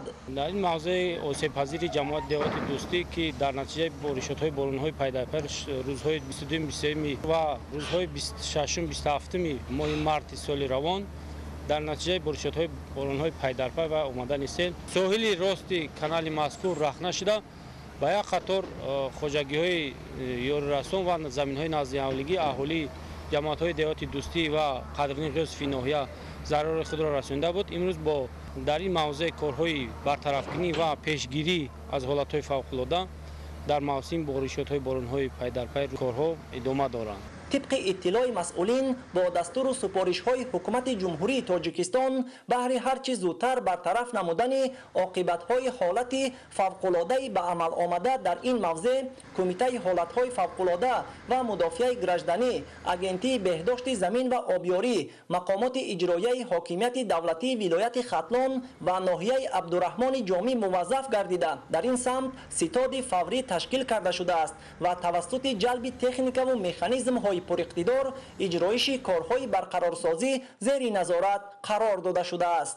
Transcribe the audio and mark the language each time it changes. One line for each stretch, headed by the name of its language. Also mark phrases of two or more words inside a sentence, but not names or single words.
Tajik: дар ин мавзеи осебпазири ҷамоати деҳоти дӯстӣ ки дар натиҷаи боришотҳои боронҳои пайдарпай рӯзҳои 22-23 ва рӯзҳои 26-27 моҳи марти соли равон дар натиҷаи боришотҳои боронҳои пайдарпай ва омадани сел соҳили рости канали мазкур рахна шуда ба як қатор хоҷагиҳои ёрирасон ва заминҳои наздиҳавлигӣ аҳолии ҷамоатҳои деҳоти дӯстӣ ва қадрини ғиффи ноҳия зарори худро расонида буд. имрӯз бо дар ин мавзеъ корҳои бартарафкунӣ ва пешгирӣ аз ҳолатҳои фавқулода дар мавсими боришотҳои боронҳои пайдарпай корҳо идома доранд.
Persian: طبق اطلاع مسئولین با دستور و سپارش‌های حکومت جمهوری تاجیکستان بهر هرچی زودتر برطرف نمودن عاقبت‌های حالت فوق‌العاده به عمل آمده در این موضع کمیته حالت‌های فوق‌العاده و مدافع گردنی، اجنتی بهداشت زمین و آبیاری، مقامات اجرایی حاکمیت دولتی ولایت ختلان و ناحیه عبدالرحمن جامی موظف گردیده در این سمت ستاد فوری تشکیل کرده شده است و توسط جلب تکنیک و مکانیزم‌های پر اقتدار اجرایش کارهای برقرارسازی زیر نظارت قرار داده شده است.